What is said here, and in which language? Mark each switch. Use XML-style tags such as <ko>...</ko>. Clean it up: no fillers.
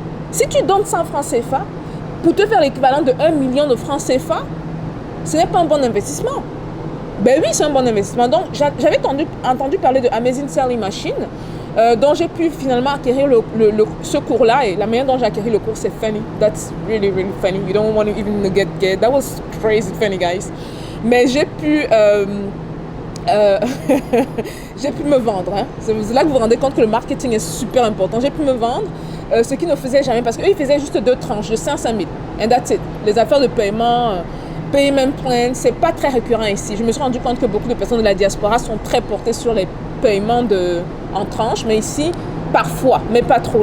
<fr>Si tu donnes 100 francs CFA pour te faire l'équivalent de 1 million de francs CFA, ce n'est pas un bon investissement. Ben oui, c'est un bon investissement. Donc, j'avais entendu parler de Amazing Selling Machine, dont j'ai pu finalement acquérir ce cours-là. Et la manière dont j'ai acquéri le cours, c'est funny.</fr> <en>That's really, really funny. You don't want to even get. That was crazy funny, guys.</en> <fr>Mais j'ai pu... j'ai pu me vendre. Hein. C'est là que vous vous rendez compte que le marketing est super important. J'ai pu me vendre, ce qu'ils ne faisaient jamais. Parce qu'eux, ils faisaient juste 2 tranches de 500 000.</fr> <en>And that's it.</en> <fr>Les affaires de paiement... payment plan, c'est pas très récurrent ici. Je me suis rendu compte que beaucoup de personnes de la diaspora sont très portées sur les paiements en tranches, mais ici, parfois, mais pas trop.</fr>